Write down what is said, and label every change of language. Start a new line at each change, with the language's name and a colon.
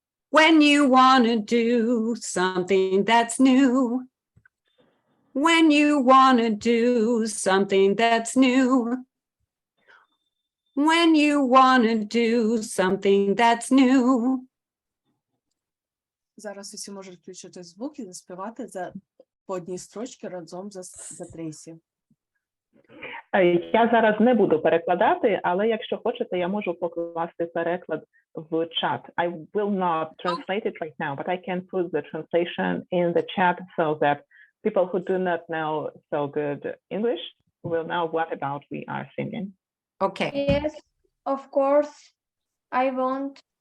English: When you want to do something that's new. When you want to do something that's new. When you want to do something that's new.
Ukrainian: Зараз усі можуть включити звук і заспівати по одній строчці разом за Трейсі. Я зараз не буду перекладати, але якщо хочете, я можу покласти переклад в чат.
English: I will not translate it right now, but I can put the translation in the chat so that people who do not know so good English will know what about we are singing. Okay. Yes, of course. I want.